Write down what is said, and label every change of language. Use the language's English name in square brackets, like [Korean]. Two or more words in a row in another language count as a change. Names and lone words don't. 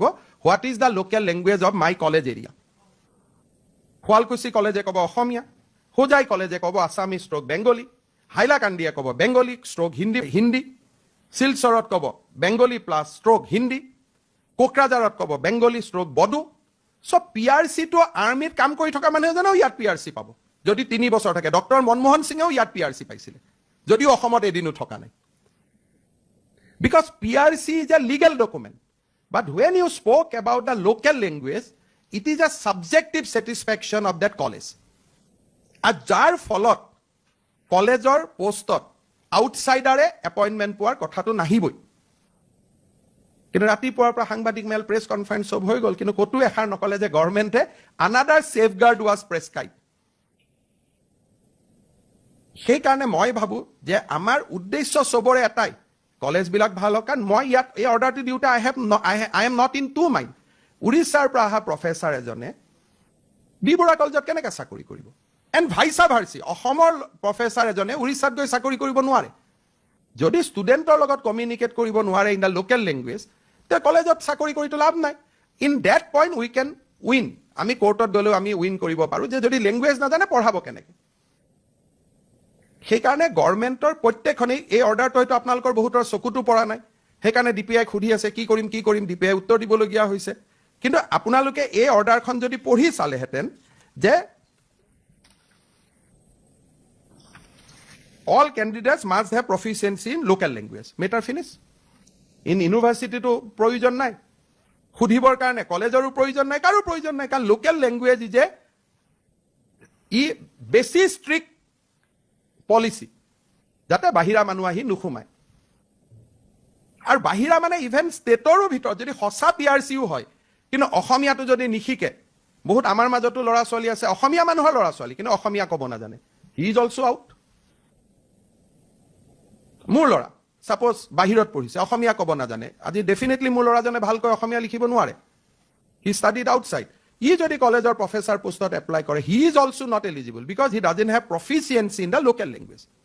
[English] What is the local language of my college area? [Assamese] শুৱালকুছি কলেজে ক'ব অসমীয়া, হোজাই কলেজে ক'ব [English] Assamese struck Bengali, [Assamese] হাইলাকান্দিয়ে ক'ব [English] Bengali struck Hindi, [Assamese] শিলচৰত ক'ব [English] Bengali plus struck Hindi, [Assamese] কোকৰাঝাৰত ক'ব [English] Bengali struck Bodo. [Assamese] চ' PRCটো আৰ্মিত কাম কৰি থকা মানুহ এজনেও ইয়াত PRC পাব যদি 3 বছৰ থাকে। ডক্টৰ মনমোহন সিঙেও ইয়াত PRC পাইছিলে, যদিও অসমত এদিনো থকা নাই। [English] বিকজ PRC is a legal document. But when you spoke about the local language, it is a subjective satisfaction of that college. [Assamese] আৰু যাৰ ফলত কলেজৰ পোষ্টত আউটছাইডাৰে এপইণ্টমেণ্ট পোৱাৰ কথাটো নাহিবই। কিন্তু ৰাতিপুৱাৰ পৰা সাংবাদিক মেল, [English] press conference [Assamese] চব হৈ গ'ল, কিন্তু ক'তো এষাৰ নকলে যে গভৰ্ণমেণ্টে [English] another safeguard was prescribe. [Assamese] সেইকাৰণে মই ভাবোঁ যে আমাৰ উদ্দেশ্য চবৰে এটাই, কলেজবিলাক ভাল হওক। কাৰণ মই ইয়াত এই অৰ্ডাৰটো দিওঁতে [English] I am not in to mind. [Assamese] উৰিষ্যাৰ পৰা অহা প্ৰফেচাৰ এজনে বি বৰুৱা কলেজত কেনেকৈ চাকৰি কৰিব? [English] and vice versa, [Assamese] অসমৰ প্ৰফেচাৰ এজনে উৰিষ্যাত গৈ চাকৰি কৰিব নোৱাৰে। যদি ষ্টুডেণ্টৰ লগত কমিউনিকেট কৰিব নোৱাৰে [English] in the local language, [Assamese] তে কলেজত চাকৰি কৰিতো লাভ নাই। [English] In that point we can win. [Assamese] আমি কোৰ্টত গ'লেও আমি উইন কৰিব পাৰোঁ যে যদি লেংগুৱেজ নাজানে পঢ়াব কেনেকৈ। সেইকাৰণে গভৰ্ণমেণ্টৰ প্ৰত্যেকখনেই এই অৰ্ডাৰটো হয়তো আপোনালোকৰ বহুতৰ চকুতো পৰা নাই। সেইকাৰণে DPI সুধি আছে কি কৰিম কি কৰিম, DPI উত্তৰ দিবলগীয়া হৈছে। কিন্তু আপোনালোকে এই অৰ্ডাৰখন যদি পঢ়ি চালেহেঁতেন যে [English] all candidates must have proficiency in local language. Matter finish. In university to provision [Assamese] নাই, সুধিবৰ কাৰণে কলেজৰো প্ৰয়োজন নাই, কাৰো প্ৰয়োজন নাই। কাৰণ [English] local language is [Assamese] ই বেছি [English] strict policy, [Assamese] যাতে বাহিৰা মানুহ আহি নোসোমায়। আৰু বাহিৰা মানে ইভেন ষ্টেটৰো ভিতৰত যদি সঁচা PRCও হয়, কিন্তু অসমীয়াটো যদি নিশিকে, বহুত আমাৰ মাজতো ল'ৰা ছোৱালী আছে অসমীয়া মানুহৰ ল'ৰা ছোৱালী কিন্তু অসমীয়া ক'ব নাজানে, [English] he is also out. [Assamese] মোৰ ল'ৰা ছাপ'জ বাহিৰত পঢ়িছে, অসমীয়া ক'ব নাজানে, আজি ডেফিনেটলি মোৰ ল'ৰাজনে ভালকৈ অসমীয়া লিখিব নোৱাৰে, [English] he studied outside. [Assamese] ই যদি কলেজৰ প্ৰফেচাৰ পোষ্টত এপ্লাই কৰে, [English] He is also not eligible because he doesn't have proficiency in the local language.